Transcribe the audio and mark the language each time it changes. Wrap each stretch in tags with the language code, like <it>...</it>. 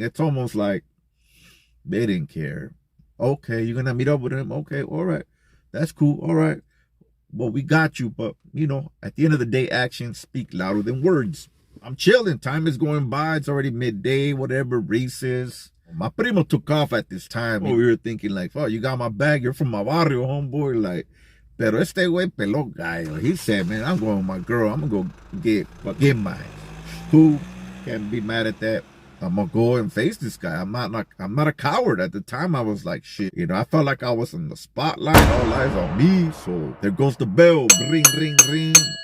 <en>It's almost like they didn't care. Okay, you're gonna meet up with him? Okay, all right. That's cool. All right. Well, we got you, but at the end of the day, actions speak louder than words. I'm chilling. Time is going by. It's already midday, whatever, recess. My primo took off at this time. We were thinking like, oh, you got my bag. You're from my barrio, homeboy.</en> <es>Like, pero este güey peló gallo.</es> <en>He said, man, I'm going with my girl. I'm going to go get mine. Cool. Can't be mad at that. I'm gonna go and face this guy. I'm not a coward. At the time, I was like, shit. I felt like I was in the spotlight. All eyes on me. So there goes the bell. Ring, ring, ring.</en>